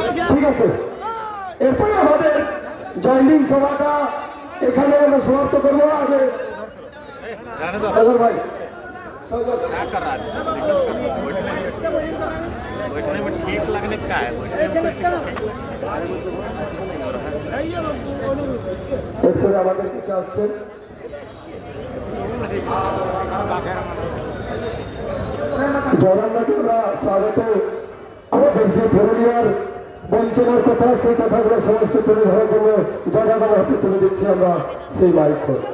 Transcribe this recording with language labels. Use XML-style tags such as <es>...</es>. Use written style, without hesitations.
<bn>ঠিক আছে, এরপরে আমাদের জয়নিং সভাটা এখানে আমরা সমাপ্ত করবো। আগে সজল ভাই, सजल</bn> <hi>बैठने में ठीक लगने का है, बैठने में</hi> <bn>এরপরে আমাদের কিছু আসছেন জয়রামকে আমরা স্বাগত। আমাদের যে পুরুলিয়ার বঞ্চনার কথা, সেই কথাগুলো সমস্ত তুলে ধরার জন্য জয়রাম হাতে তুলে দিচ্ছি আমরা সেই মাইক।</bn>